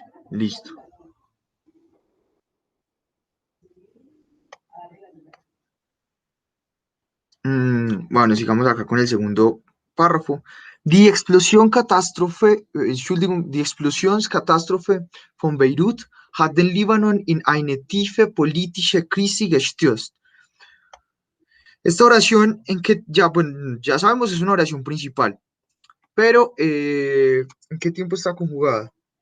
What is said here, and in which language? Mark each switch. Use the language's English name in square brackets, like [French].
[Spanish] Listo. Bueno, sigamos acá con el segundo párrafo. [German] Die Entschuldigung, die Explosionskatastrophe von Beirut hat den Libanon in eine tiefe politische Krise gestürzt. [Spanish] Esta oración en que ya, bueno, ya sabemos es una oración principal, pero ¿en qué tiempo está conjugada?